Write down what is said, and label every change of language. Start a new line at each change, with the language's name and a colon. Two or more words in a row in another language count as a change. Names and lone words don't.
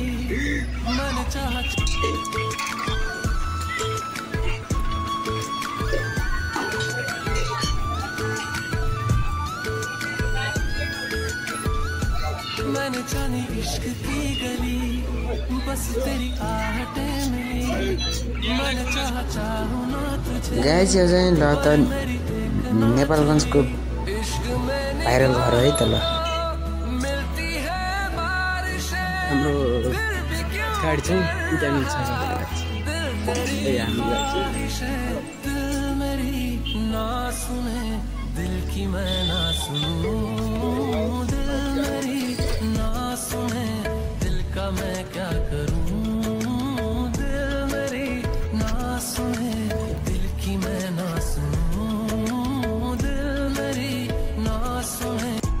Hindi: मैंने चाहा मैंने जानी इश्क की गली, बस तेरी आहटें मिली। मैंने चाहूं ना तुझे।
Nepali: गाइस यो चाहिँ ल त नेपालगञ्जको भाइरल घर है त ल। हाम्रो गाडी चाहिँ उठाउनु छ।
Hindi: दिल की मैं ना सुनूं, दिल मेरी ना सुने, दिल का मैं क्या करूं। दिल मेरी ना सुने, दिल की मैं ना सुनूं, दिल मेरी ना सुने।